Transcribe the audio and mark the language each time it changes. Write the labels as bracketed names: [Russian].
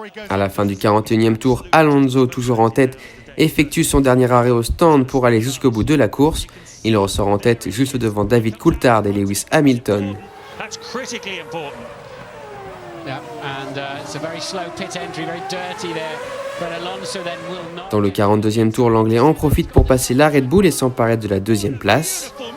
[French] À la fin du 41e tour, Alonso, toujours en tête, effectue son dernier arrêt au stand pour aller jusqu'au bout de la course. Il ressort en tête juste devant David Coulthard et Lewis Hamilton. [English] That's critically important. Yeah, and it's a very slow pit entry, very dirty there. But Alonso then will not. [French] Dans le 42e tour, l'Anglais en profite pour passer la Red Bull et s'emparer de la 2e place.